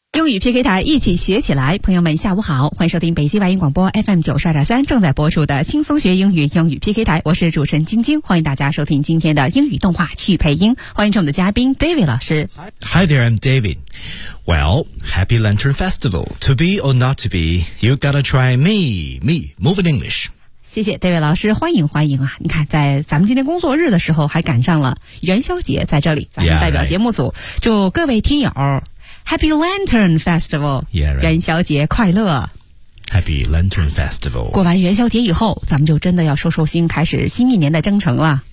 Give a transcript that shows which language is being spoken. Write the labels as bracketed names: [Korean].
[Chinese] 与 PK 台一起学起来，朋友们下午好，欢迎收听北京外语广播 FM92.3 正在播出的轻松学英语，英语 PK 台，我是主持人晶晶，欢迎大家收听今天的英语动画去配音，欢迎我们的嘉宾 David 老师。 [English] Hi there, I'm David. Well, Happy Lantern Festival. To be or not to be, you gotta try me. Me, move in English. [Chinese] 谢谢 David 老师，欢迎欢迎啊，你看在咱们今天工作日的时候还赶上了元宵节，在这里咱们代表节目组 [English] yeah, [Chinese] 祝各位听友 [English] Happy Lantern Festival, yeah,、right. [Chinese] 元宵节快乐。 [English] Happy Lantern Festival. [Chinese] 过完元宵节以后，咱们就真的要收收心，开始新一年的征程了。